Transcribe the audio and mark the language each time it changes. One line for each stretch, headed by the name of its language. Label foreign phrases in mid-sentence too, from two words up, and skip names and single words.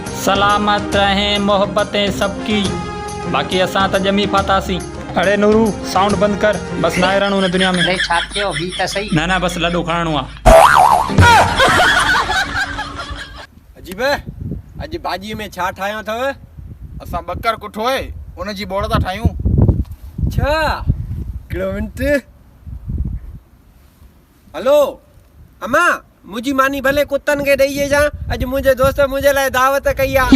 Urdu: سلامت رہیں محبتیں سب کی,
Sindhi: बाकी असां त जमी फातासी। अरे नूरू साउंड बंद कर, बस ना रहणो न दुनिया में। अरे छाते हो भी त सही। ना बस लॾो खणणो आ। अजीब अॼु भाॼीअ में छा ठाहियो अथव? असां बकर कुठो आहे उन जी बोड़ था ठाहियूं। छा हिकिड़ो मिंट। हलो अम्मा, मुंहिंजी मानी भले कुतनि खे ॾेई जा, अॼु मुंहिंजे दोस्त मुंहिंजे लाइ दावत कई आहे।